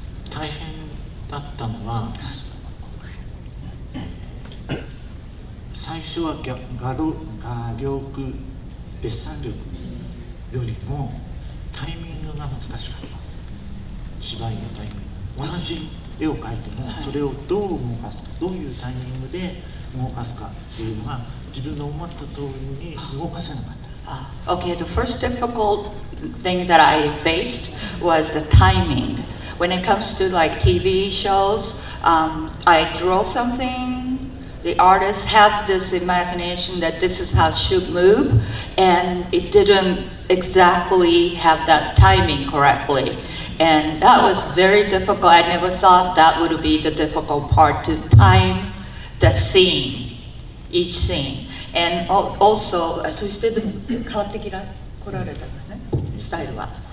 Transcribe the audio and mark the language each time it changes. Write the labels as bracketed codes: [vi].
[ja] 大変だったのは最初は画力、デッサン力よりもタイミングが難しかった。芝居のタイミング、同じ絵を描いてもそれをどう動かすか、どういうタイミングで動かすかっていうのが自分の思った通りに動かせなかった。 [en] Okay, the first difficult thing that I faced was the timing. When it comes to like TV shows, I draw something, the artist has this imagination that this is how it should move, and it didn't exactly have that timing correctly. And that was very difficult. I never thought that would be the difficult part, to time the scene, each scene. And also, [ja] そしてでも変わってきら来られたんですね、スタイルは。